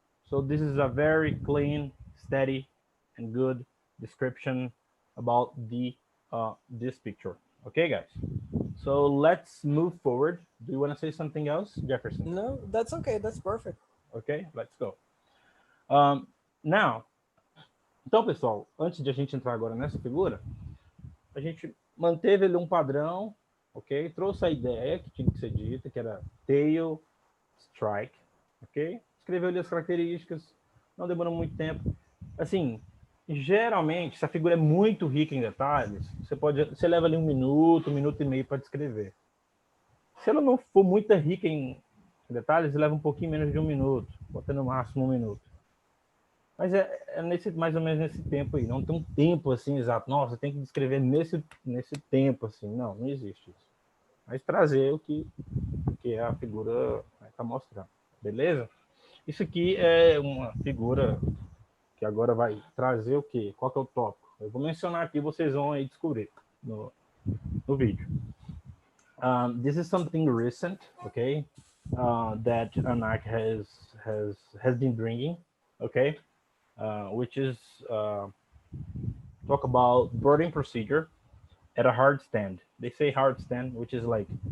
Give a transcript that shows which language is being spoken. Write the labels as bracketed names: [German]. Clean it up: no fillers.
[English] So this is a very clean, steady, and good description about this picture. Okay, guys. So let's move forward. Do you want to say something else, Jefferson? No, that's okay. That's perfect. Okay, let's go. [Portuguese] Now, então, pessoal, antes de a gente entrar agora nessa figura, a gente manteve ali um padrão, ok? Trouxe a ideia que tinha que ser dita, que era tail strike, ok? Escreveu ali as características, não demorou muito tempo. Assim, geralmente, se a figura é muito rica em detalhes, você leva ali um minuto e meio para descrever. Se ela não for muito rica em detalhes, leva um pouquinho menos de um minuto, bota no máximo um minuto. Mas mais ou menos nesse tempo aí. Não tem um tempo assim exato. Nossa, tem que descrever nesse tempo assim. Não existe isso. Mas trazer o que a figura está mostrando. Beleza? Isso aqui é uma figura que agora vai trazer o quê? Qual que é o tópico? Eu vou mencionar aqui, vocês vão aí descobrir no vídeo. [English] This is something recent, okay? That ANAC has been bringing, okay? Which is talk about boarding procedure at a hard stand. They say hard stand, which is like